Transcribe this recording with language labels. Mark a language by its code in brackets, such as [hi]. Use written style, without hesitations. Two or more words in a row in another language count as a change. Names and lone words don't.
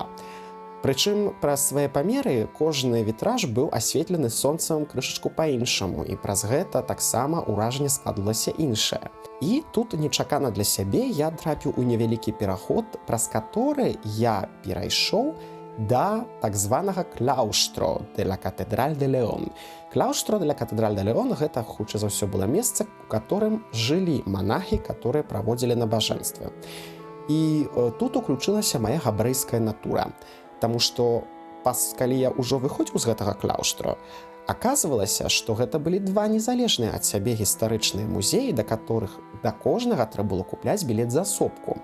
[be] Прычым, праз свае памеры кожны вітраж быў асветлены сонцам крышачку па-іншаму, і праз гэта таксама ўражанне складалася іншае. І тут нечакана для сябе я трапіў у невялікі пераход, праз каторы я перайшоў да так званага Клаустро де ла Катедраль де Леон. Клаустро де ла Катедраль де Леон — гэта, хутчэй за ўсё, было месца, у которым жылі манахі, которые праводзілі набажэнствы. І тут уключылася мая габрэйская натура. Таму што, калі я ўжо выходзіў з гэтага Клаустро, аказвалася, што гэта былі два незалежныя ад сябе гістарычныя музеі, да которых да кожнага трэба было купляць білет за асобку.